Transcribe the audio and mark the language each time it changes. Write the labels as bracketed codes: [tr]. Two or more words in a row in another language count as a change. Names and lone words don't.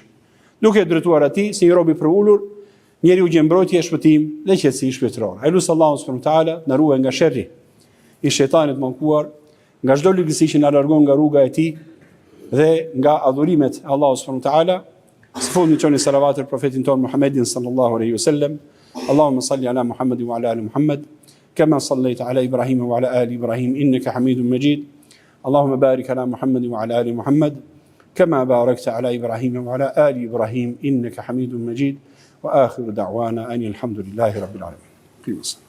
[sq] Duke drejtuar atij si një rob i përulur, njeriu gjen mbrojtje, shpëtim dhe qetësi shpirtërore. Ai lut Allahun [ar] سبحانه وتعالى [sq] na ruaj nga sherri i shejtanit mallkuar, nga çdo lëgësi që na largon nga rruga e tij dhe nga adhurimet e Allahut [ar] سبحانه وتعالى. [sq] Së fundi çoni salavat për profetin ton Muhammedin [ar] صلى الله عليه وسلم. اللهم صل على محمد وعلى آل محمد كما صليت على إبراهيم وعلى آل إبراهيم إنك حميد مجيد. اللهم بارك على محمد وعلى آل محمد كما باركت على إبراهيم وعلى آل إبراهيم إنك حميد مجيد. وآخر دعوانا أن الحمد لله رب العالمين.